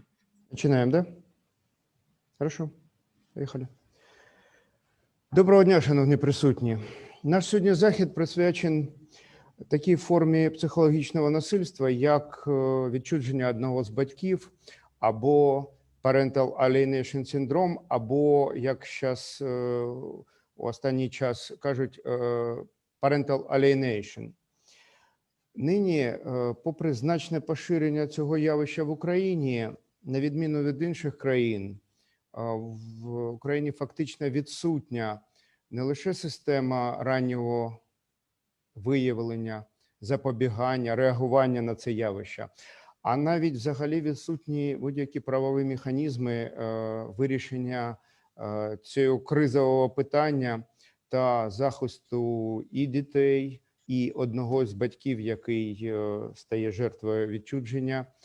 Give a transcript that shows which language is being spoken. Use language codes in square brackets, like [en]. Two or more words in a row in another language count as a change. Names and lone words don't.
[ru] Начинаем, да? Хорошо, [uk] поїхали. Доброго дня, шановні присутні. Наш сьогодні захід присвячений такій формі психологічного насильства, як відчуження одного з батьків, або [en] parental alienation syndrome, [uk] або, як зараз у останній час кажуть, [en] parental alienation. [uk] Нині, попри значне поширення цього явища в Україні, на відміну від інших країн, в Україні фактично відсутня не лише система раннього виявлення, запобігання, реагування на це явище, а навіть взагалі відсутні будь-які правові механізми вирішення цього кризового питання та захисту і дітей, і одного з батьків, який стає жертвою відчуження.